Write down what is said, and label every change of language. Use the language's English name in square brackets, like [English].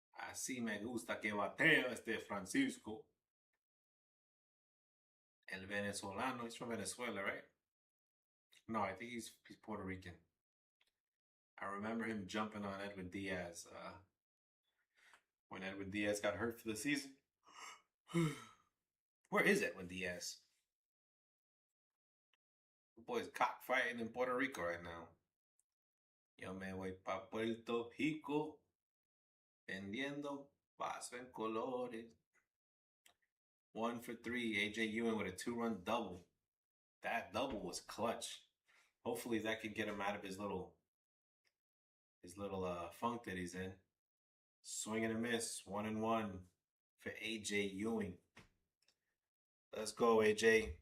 [Spanish] Así me gusta que batea este Francisco. El venezolano. [English] He's from Venezuela, right? No, I think he's Puerto Rican. I remember him jumping on Edwin Diaz when Edwin Diaz got hurt for the season. Where is Edwin Diaz? The boy's cockfighting in Puerto Rico right now. [Spanish] Yo me voy pa Puerto Rico vendiendo vaso en colores. [English] 1 for 3. AJ Ewing with a 2-run double. That double was clutch. Hopefully that can get him out of his little funk that he's in. Swing and a miss. 1-1 for AJ Ewing. Let's go, AJ.